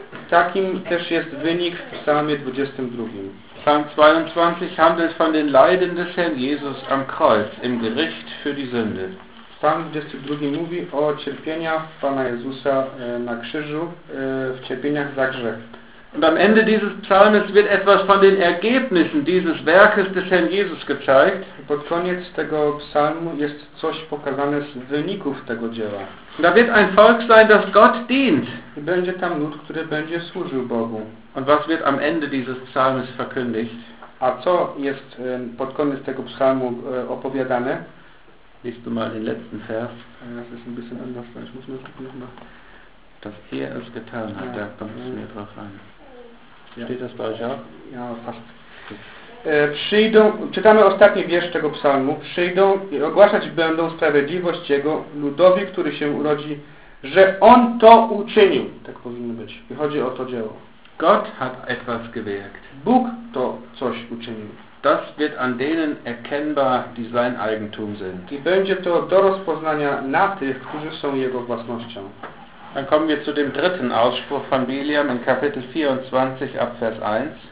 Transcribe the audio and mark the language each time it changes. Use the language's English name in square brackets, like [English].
[Polish] Takim też jest wynik w Psalmie 22. [German] Psalm 22 handelt von den Leiden des Herrn Jesus am Kreuz, im Gericht für die Sünde. [Polish] Psalm 22 mówi o cierpieniach Pana Jezusa na krzyżu, w cierpieniach za grzech. [German] Und am Ende dieses Psalmes wird etwas von den Ergebnissen dieses Werkes des Herrn Jesus gezeigt. [Polish] Pod koniec tego psalmu jest coś pokazane z wyników tego dzieła. [German] Da wird ein Volk sein, das Gott dient. [Polish] I będzie tam lud, który będzie służył Bogu. [German] Und was wird am Ende dieses Psalmes verkündigt? [Polish] A co jest pod koniec tego psalmu opowiadane? [German] Lies du mal den letzten Vers. Das ist ein bisschen anders, ich muss mal gucken nochmal. Dass er es getan hat, da kommt es mir drauf an. Ja. Steht das bei euch auch? Ja, fast. [Polish] Przyjdą, czytamy ostatni wiersz tego psalmu. Przyjdą i ogłaszać będą sprawiedliwość Jego ludowi, który się urodzi że on to uczynił. Tak powinno być. I chodzi o to dzieło. [German] Gott hat etwas gewirkt. [Polish] Bóg to coś uczynił. [German] Das wird an denen erkennbar, die sein Eigentum sind. [Polish] I będzie to do rozpoznania na tych, którzy są jego własnością. [German] Dann kommen wir zu dem dritten Ausspruch von Biliam in Kapitel 24 ab Vers 1.